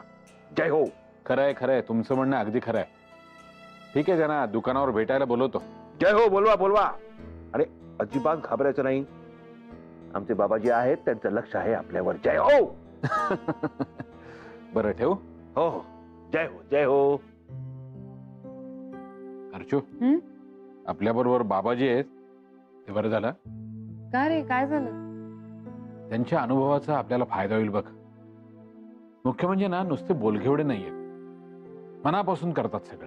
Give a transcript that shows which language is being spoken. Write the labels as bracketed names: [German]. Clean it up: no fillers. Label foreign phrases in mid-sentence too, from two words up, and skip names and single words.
[Marathi] जय हो. खरंय खरंय, तुमचं म्हणणं अगदी खरंय. ठीक आहे, त्यांना दुकानावर भेटायला बोलवतो. जय हो, बोलवा बोलवा. अरे अजिबात घाबरायचं नाही, आमचे बाबाजी आहेत, त्यांचं लक्ष आहे आपल्यावर. जय हो. बरं, ठेवू? हो हो, जय हो जय हो. अर्चू, आपल्या बरोबर बाबाजी आहेत, ते बरं झालं. का रे, काय झालं? त्यांच्या अनुभवाचा आपल्याला फायदा होईल बघ. मुख्य म्हणजे ना, नुसते बोलघेवडे नाहीये, मनापासून करतात सगळं.